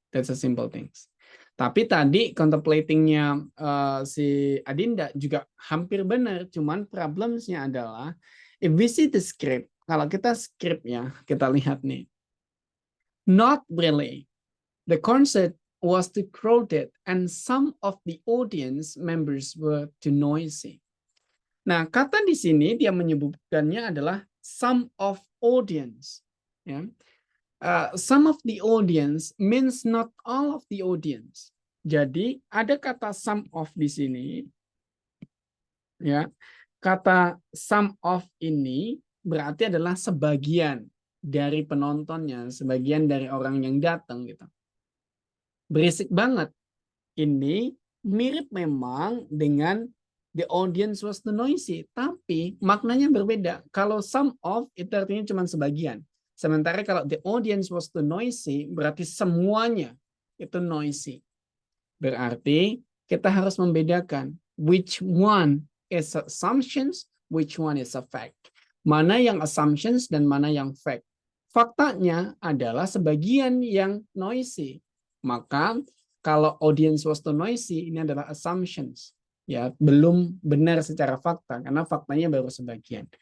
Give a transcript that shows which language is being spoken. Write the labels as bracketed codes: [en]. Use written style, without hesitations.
[en] That's a simple things. [id] Tapi tadi contemplatingnya si Adinda juga hampir benar, cuman problemsnya adalah [en] if we see the script, [id] kalau kita script ya, kita lihat nih. [en] Not really. The concert was too crowded and some of the audience members were too noisy. [id] Nah, kata di sini dia menyebutkannya adalah some of audience. Ya. [en] Some of the audience means not all of the audience. [id] Jadi ada kata some of di sini. Ya, kata some of ini berarti adalah sebagian dari penontonnya, sebagian dari orang yang datang gitu. Berisik banget. Ini mirip memang dengan [en] the audience was too noisy, [id] tapi maknanya berbeda. Kalau some of itu artinya cuma sebagian. Sementara kalau [en] the audience was too noisy [id] berarti semuanya itu noisy. Berarti kita harus membedakan [en] which one is assumptions, which one is a fact. [id] Mana yang assumptions dan mana yang fact. Faktanya adalah sebagian yang noisy. Maka kalau audience was too noisy ini adalah assumptions. Ya, belum benar secara fakta karena faktanya baru sebagian.